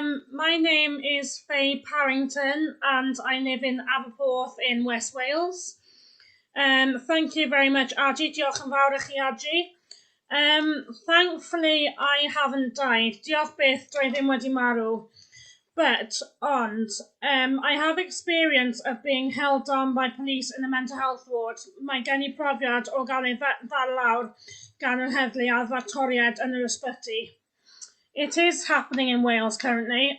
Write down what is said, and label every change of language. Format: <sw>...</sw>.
<en>My name is Faye Parrington and I live in Aberporth in West Wales. Thank you very much, Adji.</en> <cy>Diolch yn fawr i chi, Adji.</cy> <en>Thankfully, I haven't died.</en> <cy>Diolch byth, dwi ddim wedi marw.</cy> <en>But I have experience of being held down by police in a mental health ward.</en> <cy>Mae gen I profiad o gael ei ddal lawr gan yr heddlu a ddactoriad yn yr ysbyty.</cy> <en>It is happening in Wales currently.</en>